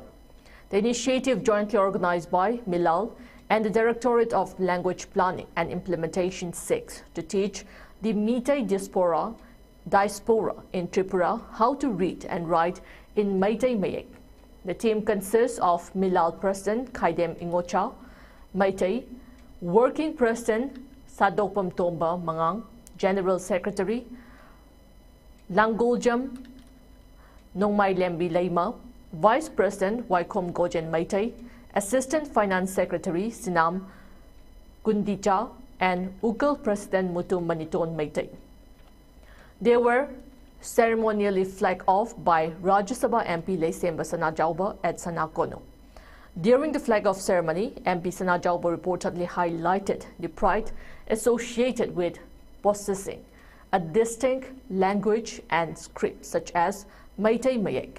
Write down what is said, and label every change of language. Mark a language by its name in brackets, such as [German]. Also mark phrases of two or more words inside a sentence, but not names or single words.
[English] The initiative, jointly organized by Milal and the Directorate of Language Planning and Implementation 6, to teach the Meitei diaspora in Tripura how to read and write in Meitei Mayek. The team consists of Milal President Khaidem Ingocha, Meitei Working President Sadopam Tomba Mangang, General Secretary Langoljam Nongmai Lembi Leima, Vice President Waikom Gojen Meitei, Assistant Finance Secretary Sinam Gundicha, and Ukal President Mutu Maniton Meitei. They were ceremonially flagged off by Rajya Sabha MP Leisemba Sanajauba at Sanakono. During the flag-off ceremony, MP Sanajauba reportedly highlighted the pride associated with possessing a distinct language and script such as Meitei Mayek.